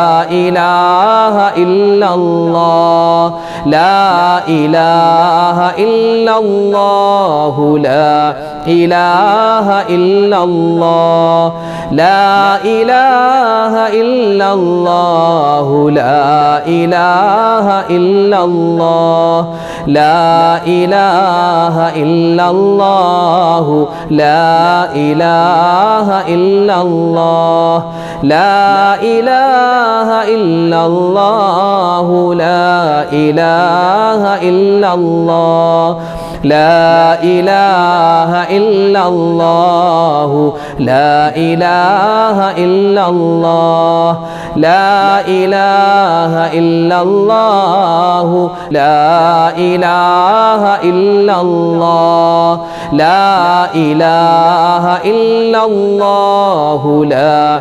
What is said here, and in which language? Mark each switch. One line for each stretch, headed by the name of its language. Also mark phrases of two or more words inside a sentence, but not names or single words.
Arabic: إله إلا الله لا إله إلا الله لا إله إلا الله لا إله إلا الله لا إله إله إلا الله لا إله إلا الله لا إله إلا الله لا إله إلا الله لا إله إلا الله لا إله إلا الله لا إله إلا الله لا إله إلا الله لا إله إلا الله لا إله إلا الله لا